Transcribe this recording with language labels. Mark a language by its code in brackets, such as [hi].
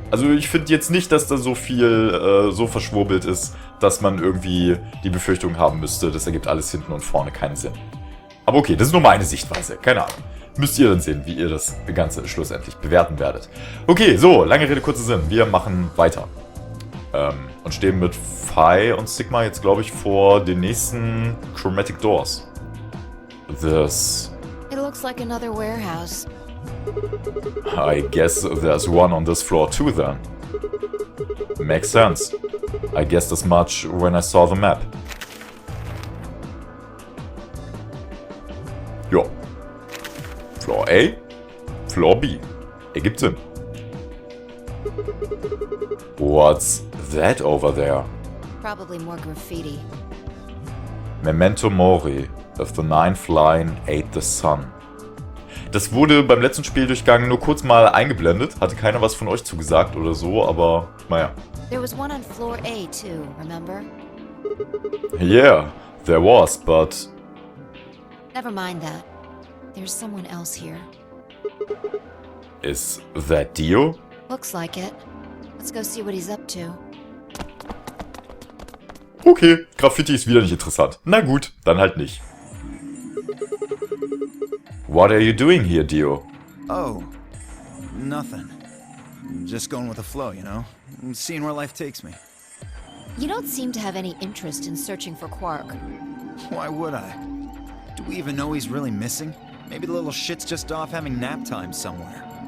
[de] Also ich finde jetzt nicht, dass da so viel so verschwurbelt ist, dass man irgendwie die Befürchtung haben müsste, das ergibt alles hinten und vorne keinen Sinn. Aber okay, das ist nur meine Sichtweise. Keine Ahnung. Müsst ihr dann sehen, wie ihr das Ganze schlussendlich bewerten werdet. Okay, so, lange Rede, kurzer Sinn. Wir machen weiter. Und stehen mit Phi und Sigma jetzt, glaube ich, vor den nächsten Chromatic Doors. [en] It looks like another warehouse. I guess there's one on this floor too then. Makes sense. I guessed as much when I saw the map. [de] Jo. Floor A, Floor B. Ergibt Sinn. [en] What's that over there? Probably more graffiti. Memento mori, if the ninth line ate the sun. [de] Das wurde beim letzten Spieldurchgang nur kurz mal eingeblendet. Hatte keiner was von euch zugesagt oder so, aber naja. [en] There was one on floor A too, remember? Yeah, there was, but... Never mind that. There's someone else here. Is that Dio? Looks like it. Let's go see what he's up to. [de] Okay, Graffiti ist wieder nicht interessant. Na gut, dann halt nicht. [en] What are you doing here, Dio? Oh, nothing. Just going with the flow, you know? Seeing where life takes me. You don't seem to have any interest in searching for Quark. Why would I? Do we even know he's really missing? Maybe the little shit's just off having nap time somewhere.